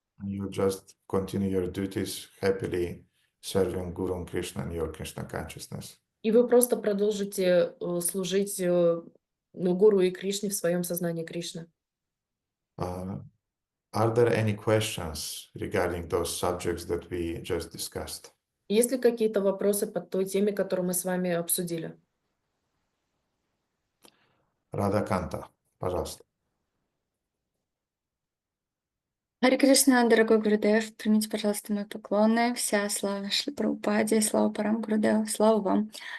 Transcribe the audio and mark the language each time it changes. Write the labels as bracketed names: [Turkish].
[English] And you just continue your duties happily serving Guru and Krishna in your Krishna consciousness. [Russian] И вы просто продолжите служить Гуру и Кришне в своем сознании Кришны. [English] Are there any questions regarding those subjects that we just discussed? [Russian] Есть ли какие-то вопросы по той теме, которую мы с вами обсудили? Радаканта, пожалуйста. Харе Кришна, дорогой Гурудев, примите, пожалуйста, мои поклоны. Вся слава Шри Прабхупаде, слава Парам Гурудев, слава вам.